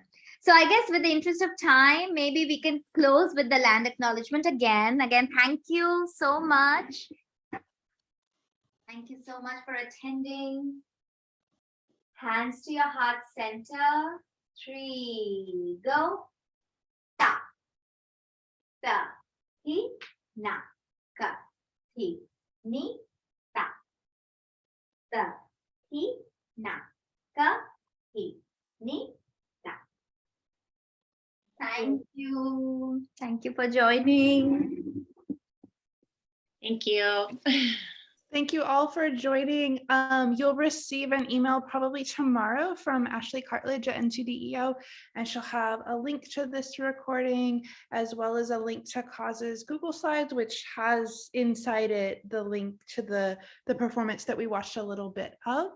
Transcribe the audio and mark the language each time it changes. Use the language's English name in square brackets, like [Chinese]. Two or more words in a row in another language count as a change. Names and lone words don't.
[English] So I guess with the interest of time, maybe we can close with the land acknowledgement again. Again, thank you so much. Thank you so much for attending. Hands to your heart center. 3, go. Ta, ta, hi, na, ka, hi, ni, ta, ta, hi, na, ka, hi, ni, ta. Thank you. Thank you for joining. Thank you. Thank you all for joining. You'll receive an email probably tomorrow from Ashley Cartledge at NCDEO, and she'll have a link to this recording, as well as a link to Cause's Google Slides, which has inside it the link to the performance that we watched a little bit of.